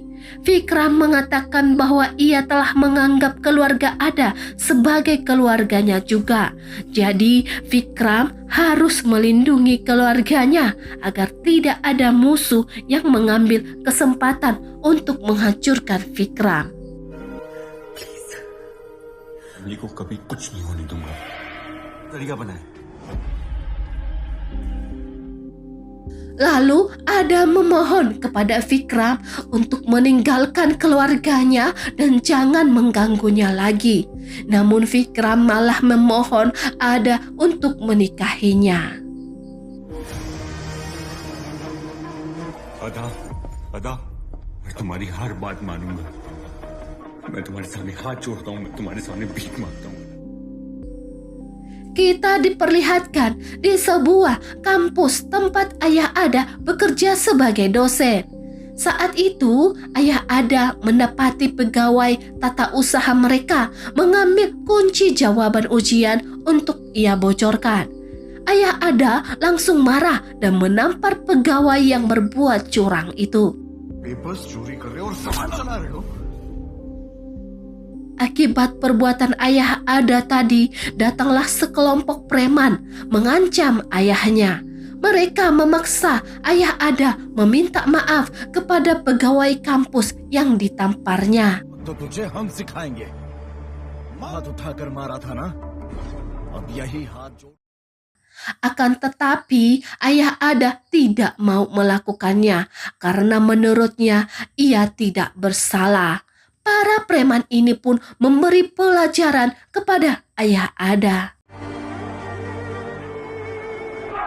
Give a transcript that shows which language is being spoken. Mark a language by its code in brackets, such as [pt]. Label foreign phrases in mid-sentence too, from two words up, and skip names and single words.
[id] Vikram mengatakan bahwa ia telah menganggap keluarga Ada sebagai keluarganya juga. Jadi Vikram harus melindungi keluarganya agar tidak ada musuh yang mengambil kesempatan untuk menghancurkan Vikram. [hi] फैमिली को कभी कुछ नहीं होने दूंगा। तरीका बनाए। [id] Lalu Ada memohon kepada Vikram untuk meninggalkan keluarganya dan jangan mengganggunya lagi. Namun Vikram malah memohon Ada untuk menikahinya. [hi] अदा, अदा, मैं तुम्हारी हर बात मानूंगा। मैं तुम्हारे सामने हाथ जोड़ता हूँ, मैं तुम्हारे सामने भीख मांगता हूँ। [id] Kita diperlihatkan di sebuah kampus tempat ayah Ada bekerja sebagai dosen. Saat itu, ayah Ada mendapati pegawai tata usaha mereka mengambil kunci jawaban ujian untuk ia bocorkan. Ayah Ada langsung marah dan menampar pegawai yang berbuat curang itu. [hi] पेपर्स चोरी कर रहे हो और सामान चला रहे हो। [id] Akibat perbuatan ayah Ada tadi, datanglah sekelompok preman mengancam ayahnya. Mereka memaksa ayah Ada meminta maaf kepada pegawai kampus yang ditamparnya. [hi] तो तुझे हम सिखाएंगे। हाथ उठाकर मारा था ना, अब यही हाथ जोड़। [id] Akan tetapi ayah Ada tidak mau melakukannya karena menurutnya ia tidak bersalah. Para preman ini pun memberi pelajaran kepada ayah Ada.